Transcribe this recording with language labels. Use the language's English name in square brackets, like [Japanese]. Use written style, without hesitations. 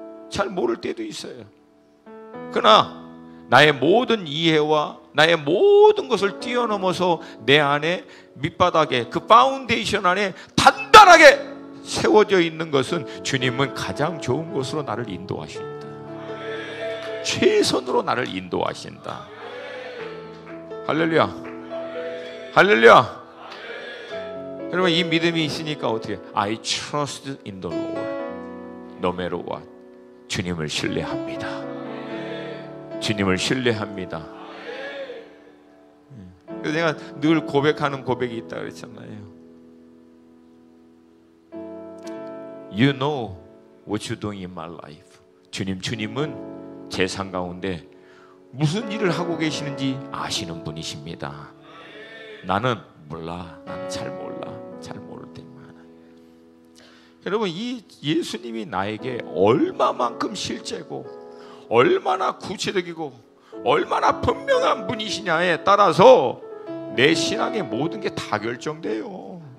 [Korean] 잘 모를 때도 있어요. 그러나 나의 모든 이해와 나의 모든 것을 뛰어넘어서 내 안에 밑바닥에, 그 파운데이션 안에 단단하게 세워져 있는 것은 주님은 가장 좋은 곳으로 나를 인도하신다. 최선으로 나를 인도하신다. 할렐루야. 할렐루야. 여러분, 이 믿음이 있으니까 어떻게? [English] I trust in the Lord no matter what. [Korean] 주님을 신뢰합니다. 주님을 신뢰합니다. 그래서 내가 늘 고백하는 고백이 있다 그랬잖아요. [English] You know what you're doing in my life. [Korean] 주님은 제 삶 가운데 무슨 일을 하고 계시는지 아시는 분이십니다. 나는 몰라. 나는 잘 몰라. 잘 모를 때가 많아요. 여러분, 이 예수님이 나에게 얼마만큼 실제고 얼마나 구체적이고 얼마나 분명한 분이시냐에 따라서 내 신앙의 모든 게 다 결정돼요.